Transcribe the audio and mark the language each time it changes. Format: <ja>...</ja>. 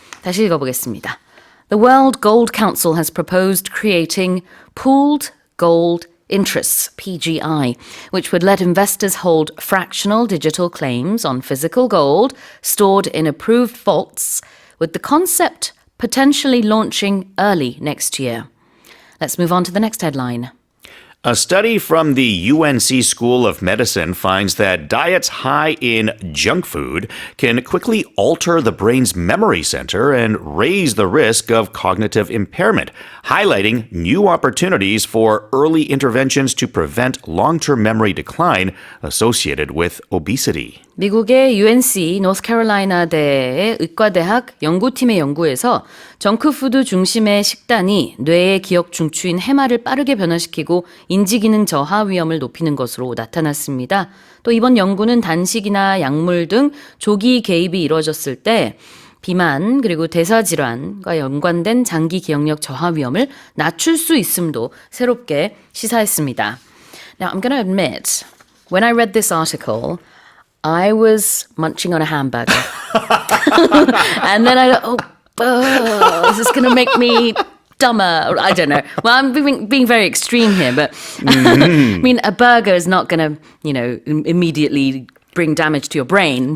<ko>다시 읽어보겠습니다.</ko> <en>The World Gold Council has proposed creating pooled gold interests, PGI, which would let investors hold fractional digital claims on physical gold stored in approved vaults, with the concept potentially launching early next year. Let's move on to the next headline. A study from the UNC School of Medicine finds that diets high in junk food can quickly alter the brain's memory center and raise the risk of cognitive impairment, highlighting new opportunities for early interventions to prevent long-term memory decline associated with obesity.</en> <ko>미국의 UNC 노스캐롤라이나대의 의과대학 연구팀의 연구에서 정크푸드 중심의 식단이 뇌의 기억 중추인 해마를 빠르게 변화시키고 인지기능 저하 위험을 높이는 것으로 나타났습니다. 또 이번 연구는 단식이나 약물 등 조기 개입이 이루어졌을 때 비만 그리고 대사질환과 연관된 장기 기억력 저하 위험을 낮출 수 있음도 새롭게 시사했습니다.</ko> <en>Now I'm going to admit, when I read this article, I was munching on a hamburger. And then I go, this is going to make me dumber. Or I don't know. Well, I'm being very extreme here, but I mean, a burger is not going to, immediately bring damage to your brain.</en>